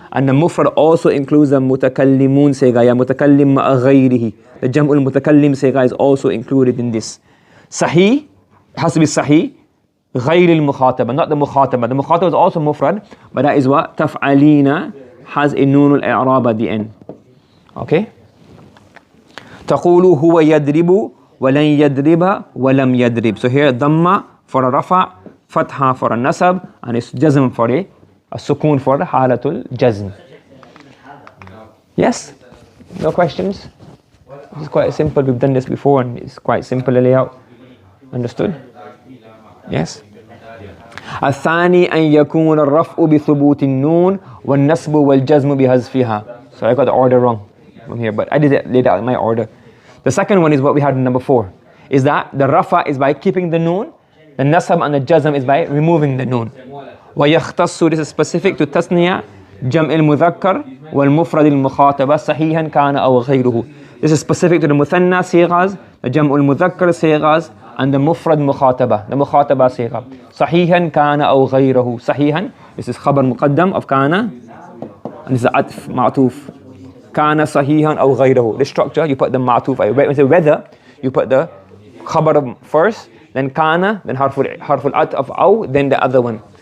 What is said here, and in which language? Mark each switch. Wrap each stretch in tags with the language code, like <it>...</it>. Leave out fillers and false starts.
<en>And the mufrad also includes the mutakallimun siga, ya mutakallim ma'a ghayrihi. The jam'ul mutakallim siga is also included in this. Sahih, has to be sahih.</en> <ar>غير المخاطبة,</ar> <en>not the mukhataba. The mukhataba is also mufrad, but that is what? تفعلين has a noon al-i'rab at the end. Okay?</en> <ar>تقول هو يدرب ولن يدرب ولم يدرب.</ar> <en>So here dhamma for a rafa, fatha for a nasab, and it's jazm for a sukun for the halatul jazm. Yes? No questions? It's quite simple. We've done this before and it's quite simple layout. Understood? Yes.</en> <ar>الثاني أن يكون الرفع بثبوت النون والنصب والجزم بحذفها.</ar> <en>So I got the order wrong from here, but I did it laid out in my order. The second one is what we had in number 4. Is that the rafa is by keeping the noon, the nasab and the jazm is by removing the noon.</en> <ar>ويختص,</ar> <en>this is specific to tasniya,</en> <ar>جمع المذكر والمفرد المخاطبة صحيحا كان أو غيره.</ar> <en>This is specific to the muthanna sighas, the جمع المذكر sighas, and the mufrad mukhataba, the mukhataba sigha.</en> <ar>Sahihan kana aw ghayrahu.</ar> <en>Sahihan, this is khabar muqaddam of kana, and this is atf, ma'tuf.</en> <ar>Kana sahihan aw ghayrahu.</ar> <en>The structure, you put the ma'tuf, whether, you put the khabar first, then kana, then harful atf aw, then the other one.</en>